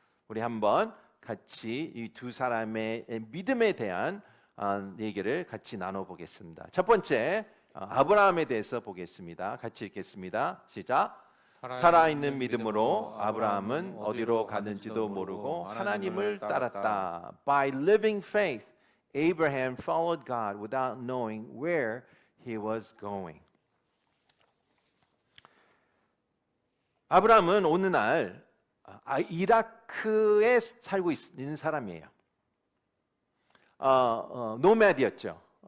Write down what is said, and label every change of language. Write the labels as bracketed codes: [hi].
[ko] 우리 한번 같이 이 두 사람의 믿음에 대한 얘기를 같이 나눠보겠습니다. 첫 번째 아브라함에 대해서 보겠습니다. 같이 읽겠습니다. 시작. 살아있는 믿음으로 아브라함은 어디로 가는지도 모르고 하나님을 따랐다. [en] By living faith, Abraham followed God without knowing where he was going. [ko] 아브라함은 어느 날 이라크에 살고 있는 사람이에요. 노매드였죠.